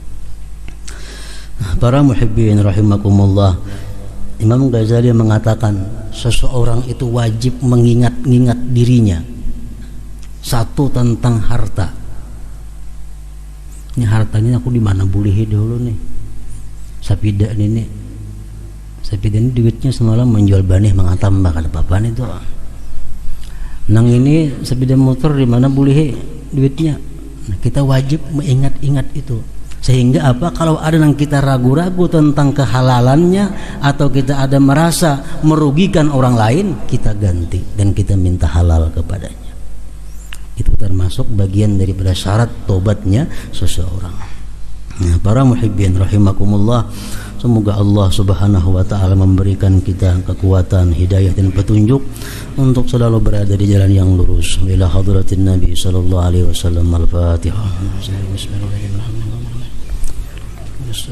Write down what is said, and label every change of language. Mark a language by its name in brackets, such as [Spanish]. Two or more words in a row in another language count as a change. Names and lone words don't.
[Indonesian] Para [Arabic] محبين رحمكم الله, [Indonesian] Imam Ghazali mengatakan seseorang itu wajib mengingat-ingat dirinya. [Banjar] Satu, tentang harta. Ini hartanya aku di mana bulihi dulu nih. Sapida ini duitnya semalam menjual banih mengatam bahkan apa-apaan itu. Nang ini sepeda motor di mana bulihi duitnya. [Indonesian] Nah, kita wajib mengingat-ingat itu. Sehingga apa, kalau ada yang kita ragu-ragu tentang kehalalannya atau kita ada merasa merugikan orang lain, kita ganti dan kita minta halal kepadanya. Itu termasuk bagian daripada syarat tobatnya seseorang. Nah, para [Arabic] محبين رحمكم الله, [Indonesian] semoga Allah [Arabic] سبحانه وتعالى [Indonesian] memberikan kita kekuatan, hidayah dan petunjuk untuk selalu berada di jalan yang lurus. [Arabic] إلى حضرة النبي صلى الله عليه وسلم. Al-Fatihah. بسم الله الرحمن الرحيم.